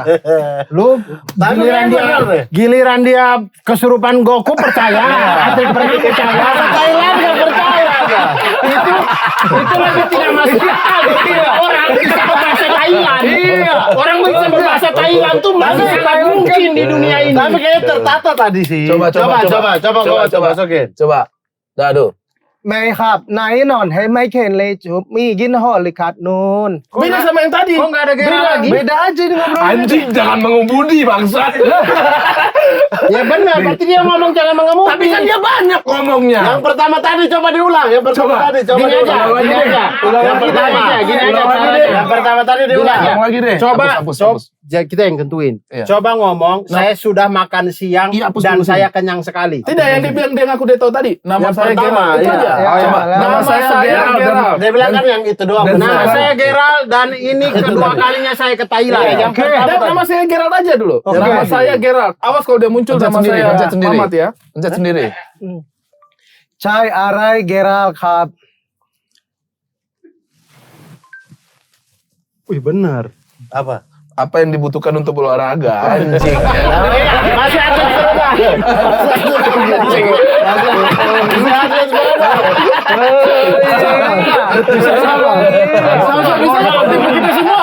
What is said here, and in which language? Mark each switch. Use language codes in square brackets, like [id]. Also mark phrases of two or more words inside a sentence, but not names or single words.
[id] Lu giliran dia kesurupan Goku percaya, atlet perenang percaya, Thailand nggak percaya. Itu lagi tidak masuk akal. Orang bisa berbahasa Thailand. Orang bisa berbahasa Thailand tuh masih sangat mungkin di dunia ini. Tapi kayaknya tertata tadi sih. Coba. Coba, gua masukin. Coba. Dadu. ไม่ครับนายนอนให้ไม่เข็นเลยจุบมีกินห่อลิคัดนูน Beda sama yang tadi. Kok nggak ada Gerald lagi? beda aja ini ngobrolnya. Anjing, jangan mengemudi bangsat. Ya benar, berarti dia ngomong jangan mengemudi. Tapi kan dia banyak ngomongnya. Yang pertama tadi coba diulang. Yang pertama Coba. tadi coba Gini diulang. aja, Gini gini aja. Ulang Yang lagi pertama, deh. gini aja. Ulang lagi caranya. deh. Yang pertama tadi diulang. Ulang lagi deh. Coba, Hapus. kita yang tentuin. Iya. Coba ngomong, saya sudah makan siang Iya, hapus dan dulu saya kenyang sekali. Tidak, yang dia ngaku dia tahu tadi. Nama Yang saya pertama, Gerald. Itu iya. aja. Oh, iya. Coba. Nama saya Gerald. Dia bilang kan yang itu doang. dan Nama saya- saya Gerald dan ini kedua kalinya saya ke Thailand. Yang pertama Dan nama saya Gerald aja dulu. Oke. Nama saya Gerald. Awas kalau dia muncul Pencet nama sendiri, saya pencet sendiri. Mamat ya. Pencet sendiri. [th] ใช่อะไรเกราลครับ [id] Wih benar. Apa? Apa yang dibutuhkan untuk berolahraga? Anjing. Masih ada sepeda. Bisa begitu semua.